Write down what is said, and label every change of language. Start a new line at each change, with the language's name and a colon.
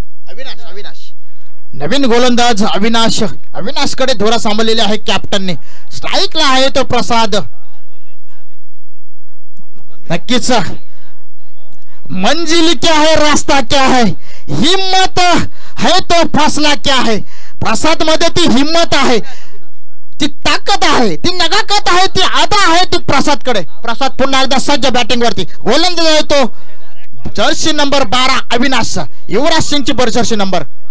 Marathi: अविनाश नवीन गोलंदाज अविनाश कडे धोरा सांभाळलेले आहे कॅप्टनने. स्ट्राईकला आहे तो प्रसाद.
Hindi: नक्कीच मंजिल क्या है रास्ता क्या है, हिम्मत है तो फैसला क्या है.
Marathi: प्रसाद मध्ये ती हिम्मत आहे, ती ताकद आहे, ती नगाकत आहे, ती आदा आहे ती प्रसाद कडे. प्रसाद पुन्हा एकदा सज्ज बॅटिंग वरती. गोलंदाज आहे तो जर्सी नंबर 12 अविनाश. युवराज सिंगची जर्सी नंबर.